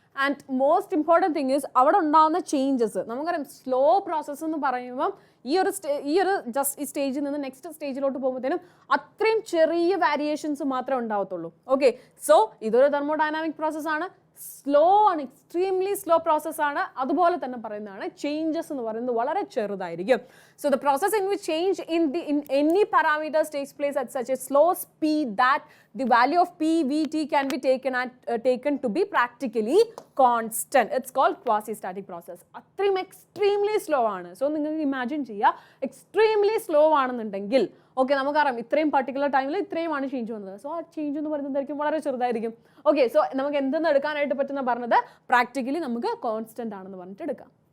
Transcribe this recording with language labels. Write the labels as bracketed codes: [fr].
[ml] And most important thing is അവിടെ ഉണ്ടാകുന്ന changes. നമുക്കറിയാം സ്ലോ പ്രോസസ്സ് എന്ന് പറയുമ്പം ഈ ഒരു ജസ്റ്റ് ഈ സ്റ്റേജിൽ നിന്ന് നെക്സ്റ്റ് സ്റ്റേജിലോട്ട് പോകുമ്പോഴത്തേനും അത്രയും ചെറിയ വേരിയേഷൻസ് മാത്രമേ ഉണ്ടാവത്തുള്ളൂ. ഓക്കെ, സോ ഇതൊരു തെർമോഡൈനാമിക് പ്രോസസ്സാണ്, സ്ലോ ആണ്, എക്സ്ട്രീംലി സ്ലോ പ്രോസസ്സാണ്. അതുപോലെ തന്നെ പറയുന്നതാണ് ചേഞ്ചസ് എന്ന് പറയുന്നത് വളരെ ചെറുതായിരിക്കും. [en] So the process in which change in any parameters takes place at such a slow speed that the value of P, V, T can be taken to be practically constant. It's called quasi-static process. [ml] അത്രയും extremely slow ആണ്. So നിങ്ങൾക്ക് imagine ചെയ്യുക, extremely slow ആണെന്നുണ്ടെങ്കിൽ okay, നമുക്കറിയാം ഇത്രയും particular ടൈമിൽ ഇത്രയുമാണ് change വന്നത്. സോ ആ ചേഞ്ച് എന്ന് പറയുന്നതായിരിക്കും വളരെ ചെറുതായിരിക്കും. ഓക്കെ, സോ നമുക്ക് എന്തെന്ന് എടുക്കാനായിട്ട് പറ്റുന്ന പറഞ്ഞത് പ്രാക്ടിക്കലി നമുക്ക് കോൺസ്റ്റന്റ് ആണെന്ന് പറഞ്ഞിട്ട് എടുക്കാം.